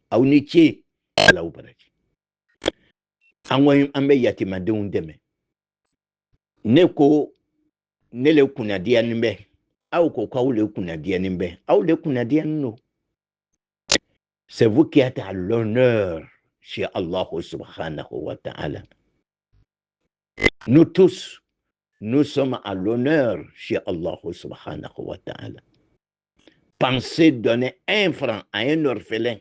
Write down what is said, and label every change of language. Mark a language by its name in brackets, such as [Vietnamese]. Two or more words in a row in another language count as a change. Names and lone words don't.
[Bambara] aw ni ce ala ubaraji an bɛ yatimadenw dɛmɛ ne ko ne le kunnadiyanin bɛ aw ko k'aw le kunnadiyanin bɛ aw le kunnadiyanin no. [French] C'est vous qui êtes à l'honneur chez Allah [Arabic] سبحانه وتعالى. [French] Nous tous, nous sommes à l'honneur chez Allah [Arabic] سبحانه وتعالى. [French] Pensez donner 1 franc à un orphelin.